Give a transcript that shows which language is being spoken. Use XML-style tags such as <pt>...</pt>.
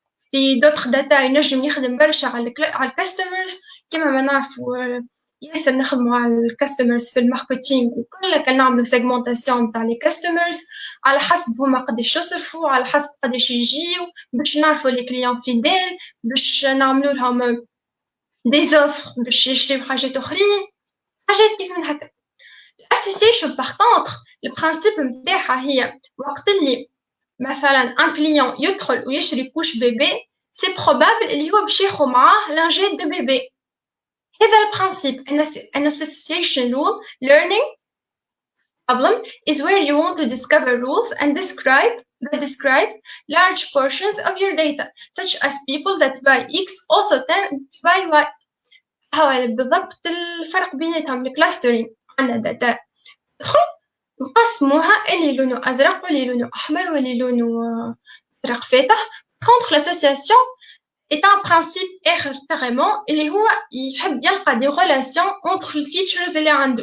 <ar>في دوتر داتا ينجم يخدم برشا على الكاستمرز كما ما نعرفوا ياسر نخدموا على الكاستمرز في الماركتينغ وكل كان نعملوا سيغمونتاسيون تاع لي كاستمرز على حسب هما قداش يصرفوا، على حسب قداش يجيو، باش نعرفوا لي كليون فيديل، باش نعملوا لهم دي زوفر باش يشريو حاجات اخرين، حاجات كيف من هكا. الاسوسيشن باغ كونطخ البرانسيب نتاعها هي وقت اللي مثلا ان كليون يدخل ويشري كوش بيبي سي بروبابل اللي هو باش ياخذ معاه لانجيت دو بيبي. هذا البرانسيب.</ar> <en>an association rule learning problem is where you want to discover rules and describe large portions of your data such as people that buy X also tend to buy Y.</en> <ar>هو بالضبط الفرق بيناتهم. الكلاسترينج عندنا داتا تدخل نقسموها اللي لونه ازرق واللي لونه احمر واللي لونه ازرق فاتح. contre l'association est un principe اخر carrément اللي هو يحب يلقى دي غولاسيون entre الفيتشرز اللي عنده.</ar>